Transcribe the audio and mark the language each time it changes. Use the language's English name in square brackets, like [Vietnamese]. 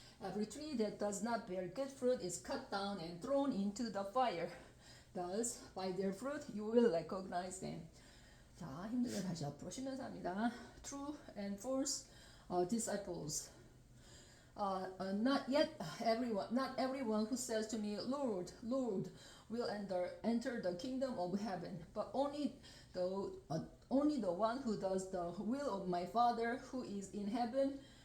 [English] Every tree that does not bear good fruit is cut down and thrown into the fire. Thus, by their fruit you will recognize them. [Korean] 자, 힘들게 다시 앞으로 쉬면서 합니다. [English] True and false disciples. Not everyone who says to me, Lord, Lord, will enter the kingdom of heaven, but only the one who does the will of my Father who is in heaven.